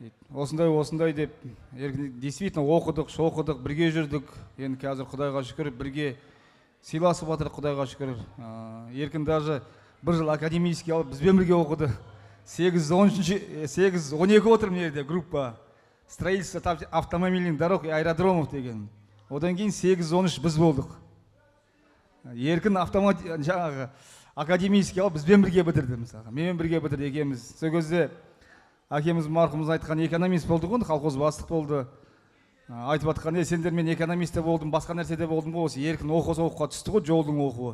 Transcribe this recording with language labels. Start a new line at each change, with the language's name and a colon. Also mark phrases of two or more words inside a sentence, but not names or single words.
Kazakh: осындай деп действительно оқыдық, шоқыдық, бірге жүрдік. Енді қазір Құдайға шүкір бірге сыйласып жатырық, Құдайға шүкір. Еркін даже бір жыл академический алып бізбен бірге оқыды. 8-12 отыр мына группа.
Russian: Строительство автомобильных дорог и аэродромов деген.
Kazakh: Одан кейін 8-13 біз болдық. Еркін жаңағы академический алып бізбен бірге бітірді мысалға. Менімен бірге бітірді екеуміз. Сол кезде әкеміз марқұмыз айтқан экономист болды ғой, колхоз бастық болды. Айтып жатқан, сендер мен экономистте болдым, басқа нәрседе болдым ғой, осы еркін оқуға түсті ғой, жолдың оқуы.